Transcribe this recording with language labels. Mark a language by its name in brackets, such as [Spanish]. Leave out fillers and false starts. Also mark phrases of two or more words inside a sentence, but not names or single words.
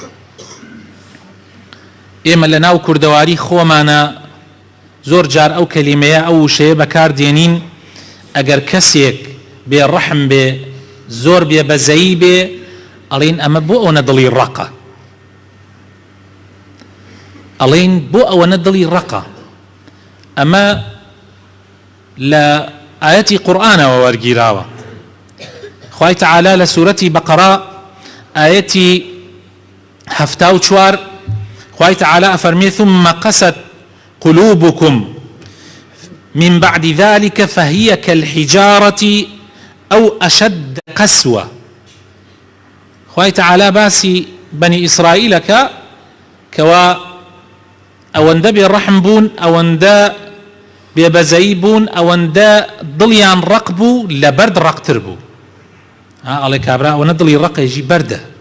[Central Kurdish] ئێمە لە ناو کوردەواری خۆمانە زۆر جار ئەو کەلیمەیە ئەو وشەیە بەکاردێنین ئەگەر کەسێک بێڕەحم بێ، زۆر بێ بەزەیی بێ، ئەڵێن ئەمە بۆ ئەوەنە دڵی ڕقە، ئەڵێن بۆ ئەوەنە دڵی ڕقە. ئەمە لە ئاەتی قورئانەوە وەرگیراوە. خوای تەعالا لە سوورەتی بەقەرە ئاەتی 74 خوای تەعالا ئەفەرمێ [Arabic] ثم قست قلوبكم من بعد ذلك فهي كالحجارة أو أشد قسوة. [Central Kurdish] خوای تەعالا باسی بني ئیسرائیلەکە کەوا ئەوەندە بێڕەحم بوون، ئەوەندە بێبەزەیی بوون، ئەوەندە دڵیان ڕق بوو لە بەرد ڕقتر بوو. ئەڵێ کابرا ئەوەنە دڵی ڕقێژی بەردە.